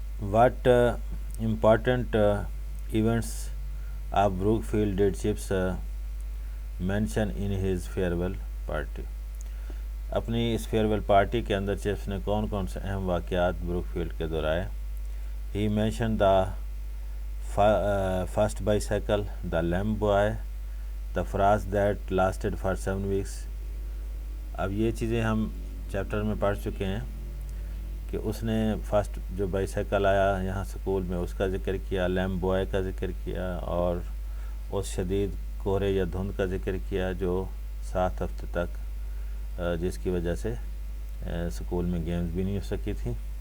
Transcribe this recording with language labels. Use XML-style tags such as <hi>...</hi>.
<en>What important events of Brookfield did Chips mention in his farewell party.</en> <ur>اپنی اس farewell party کے اندر chips نے کون کون سے اہم واقعات بروک فیلڈ کے دہرائے.</ur> <en>He mention the first bicycle, the lamp boy, the phrase that lasted for 7 weeks.</en> <ur>اب یہ چیزیں ہم چیپٹر میں پڑھ چکے ہیں کہ اس نے فرسٹ جو بائی سائیکل آیا یہاں سکول میں اس کا ذکر کیا, لیمپ بوائے کا ذکر کیا, اور اس شدید کہرے یا دھند کا ذکر کیا جو 7 ہفتے تک جس کی وجہ سے سکول میں گیمز بھی نہیں ہو سکی تھیں.</ur>